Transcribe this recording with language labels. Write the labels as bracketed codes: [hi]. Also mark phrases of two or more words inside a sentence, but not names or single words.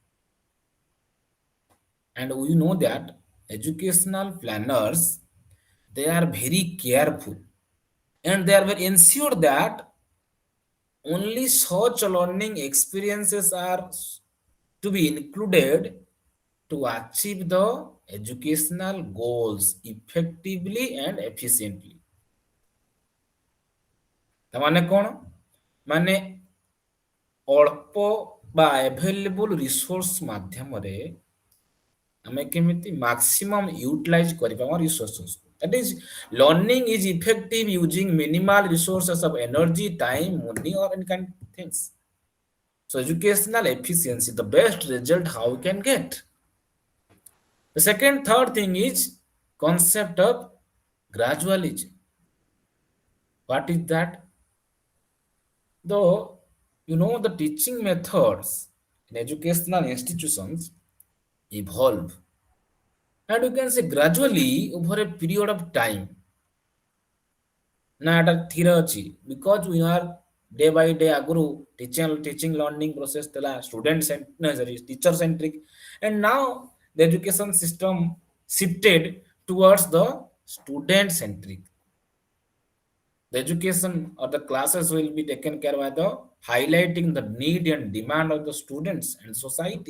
[en] And we know that educational planners, they are very careful and they are very ensure that only such learning experiences are to be included to achieve the educational goals effectively and efficiently. [or] ତାମାନେ କ'ଣ? ମାନେ ଅଳ୍ପ ବା [en] available resource [or] ମାଧ୍ୟମରେ ଆମେ କେମିତି [en] maximum utilize [or] କରିବା ଆମ resources. [en] That is, learning is effective using minimal resources of energy, time, money, or any kind of things. So educational efficiency, the best result how we can get. The second, third thing is concept of gradualism. What is that? Though, the teaching methods in educational institutions evolve, and you can say gradually over a period of time. [or] ନା ଏଟା ଥିର ଅଛି, [en] because we are day by day ଆଗରୁ teaching learning process ଥିଲା student sorry, teacher centric, and now the education system shifted towards the student centric. The education or the classes will be taken care by the highlighting the need and demand of the students and society.